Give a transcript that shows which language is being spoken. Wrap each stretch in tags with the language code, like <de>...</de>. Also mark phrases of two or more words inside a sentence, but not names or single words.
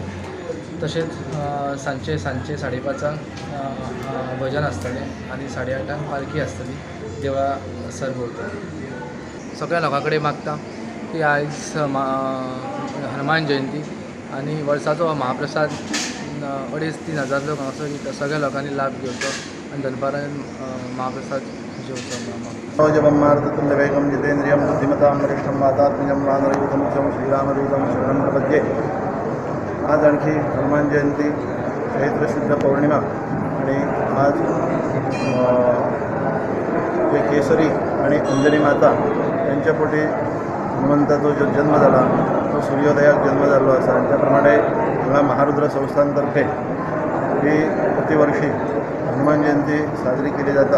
<kok>तशेंच सांजचे 5:30 भजन आसतलें आनी 8:30 पालखी आसतली देवळा सरभोंवतणी. सगळ्या लोकां कडेन मागता की आयज हनुमान जयंती आनी वर्साचो महाप्रसाद 2,500-3,000 लोक हांगासर सगळ्या लोकांनी लाभ घेवचो आनी दनपारां महाप्रसाद जेवचो.</kok> <sa>जपमार्तुल्यवेगं जितेन्द्रियं बुद्धिमतां वरिष्ठं वातात्मजं वानरयूथं श्रीरामदूतं शरणं प्रपद्ये.</sa> <kok>आज आणखी हनुमान जयंती चैत्र शुद्ध पौर्णिमा आणि आज जे केसरी आणि अंजनी माता यांच्या पोटी हनुमंताचो जो जन्म झाला तो सूर्योदयाक जन्म जाल्लो आसा आणि त्याप्रमाणे हांगा महारुद्र संस्थानतर्फे ही प्रतिवर्षी हनुमान जयंती साजरी केली जाता.</kok>